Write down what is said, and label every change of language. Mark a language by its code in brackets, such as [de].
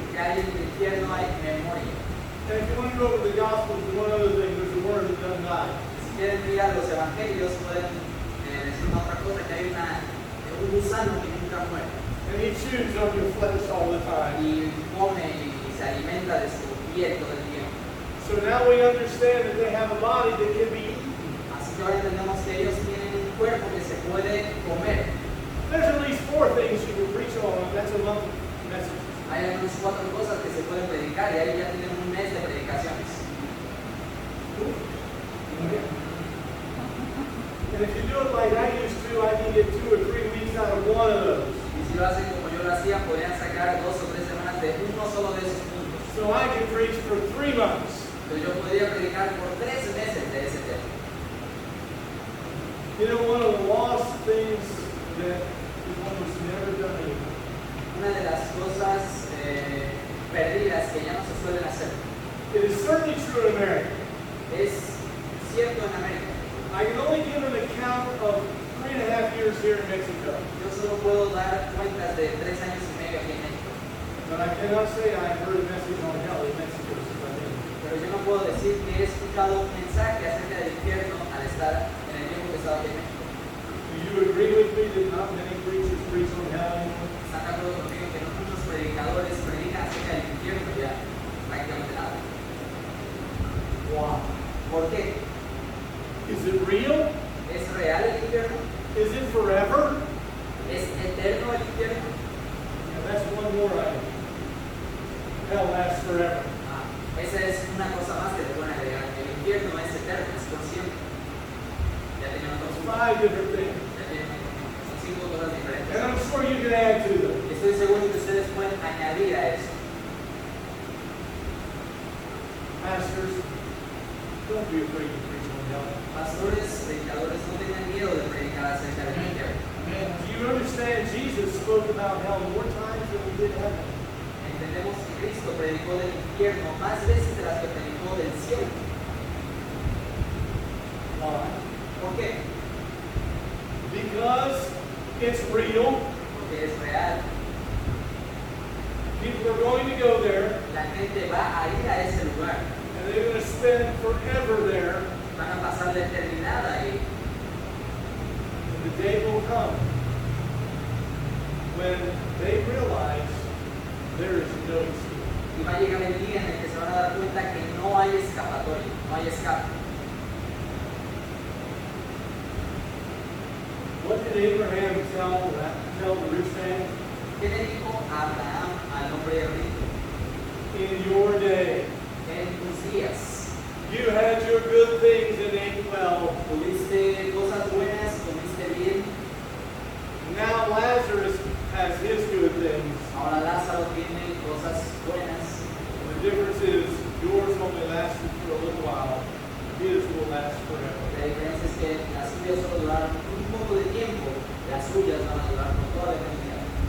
[es] Que hay en el infierno hay memoria. [en] And if you want to go over the Gospels, one other thing, there's a word that doesn't die. [es] Si quieren mirar los evangelios, pueden decir una otra cosa, que hay un gusano que nunca muere. [en] And he chews on your flesh all the time. [es] Y come y se alimenta de su piel todo el tiempo. [en] So now we understand that they have a body that can be eaten. [es] Así que ahora entendemos que ellos tienen un cuerpo que se puede comer. [en] There's at least 4 things you can preach on. That's a month message. [es] Hay al menos 4 cosas que se pueden predicar y ahí ya tienen un mes de predicaciones. [en] And if you do it like I used to, I can get 2 or 3 weeks out of one of those. [es] Y si lo hacen como yo lo hacía, podrían sacar 2 o 3 semanas de uno solo de esos puntos. [en] So I can preach for 3 months. [es] Pero yo podría predicar por 3 meses de ese tema. [en] You know, one of the lost things that is almost never done anymore. [es] Una de las cosas perdidas que ya no se suelen hacer. [en] It is certainly true in America. [es] Es cierto en América. [en] I can only give an account of 3.5 years here in Mexico. [es] Yo solo puedo dar cuentas de 3 años y medio aquí en México. [en] But I cannot say I heard a message on hell in Mexico since I've been here. [es] Pero yo no puedo decir que he escuchado un mensaje acerca del infierno al estar en el tiempo que estaba aquí en México. [en] Do you agree with me that not many preachers preach on hell anymore? [es] ¿Están de acuerdo conmigo que no muchos predicadores predican acerca del infierno ya? Prácticamente nada. [en] Why? [es] ¿Por qué? [en] Is it real? [es] ¿Es real el infierno? [en] Is it forever? [es] ¿Es eterno el infierno? [en] Yeah, that's one more item. Hell lasts forever. [es] Esa es una cosa más que le pueden agregar. El infierno es eterno, es por siempre. Ya tienen otros [en] It's [es] puntos. [en] 5 different things. [es] Ya tienen, son 5 cosas diferentes. [en] And I'm sure you can add to them. [es] Estoy seguro que ustedes pueden añadir a eso. [en] Pastors, don't be afraid to preach on hell. [es] Pastores, predicadores, no tengan miedo de predicar acerca del infierno. [en] Do you understand Jesus spoke about hell more times than he did heaven? [es] Entendemos que Cristo predicó del infierno más veces de las que predicó del cielo. [en] Why? [es] ¿Por qué? [en] Because it's real. [es] Porque es real. [en] People are going to go there, [es] La gente va a ir a ese lugar. [en] and they're going to spend forever there. [es] Van a pasar la eternidad ahí. [en] And the day will come when they realize there is no escape. [es] Y va a llegar el día en el que se van a dar cuenta que no hay escapatoria, no hay escape. [en] What did Abraham tell the rich man? [es] ¿Qué le dijo Abraham al hombre rico? [en] In your day, [es] En tus días, [en] you had your good things and ate well. [es] tuviste cosas buenas, comiste bien. [en] Now Lazarus has his good things. [es] Ahora Lázaro tiene cosas buenas. [en] The difference is yours only lasted for a little while. His will last forever. [es] La diferencia es que las suyas solo duraron un poco de tiempo, las suyas van a durar por toda la eternidad.